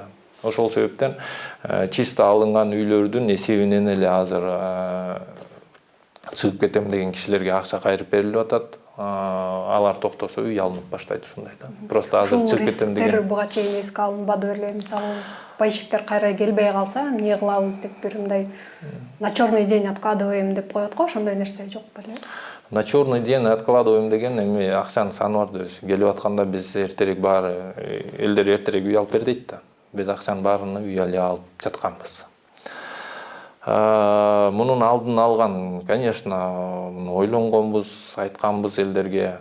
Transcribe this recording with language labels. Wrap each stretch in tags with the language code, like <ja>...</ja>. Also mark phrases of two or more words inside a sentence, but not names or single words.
<ky>Ошол себептен чисто алынган үйлөрдүн эсебинен эле азыр чыгып кетем деген кишилерге акча кайрып берилип атат. Алар токтосо үй алынып баштайт ушундай да. Просто азыр чыгып кетем деген. Рисктер буга чейин эске алынбады беле? Мисалы, пайщиктер кайра келбей калса, эмне кылабыз деп бир мындай</ky> <ru>на черный день откладываем</ru> <ky>деп коет го, ошондой нерсе жок беле?</ky> <ru>На черный день откладываем</ru> <ky>деген эми акчанын саны бар да өзү. Келип атканда биз эртерээк баары элдер эртерээк үй алып бер дейт да. Биз акчанын баарына үй алып жатканбыз. Мунун алдын алган, конечно, ойлонгонбуз, айтканбыз элдерге.</ky>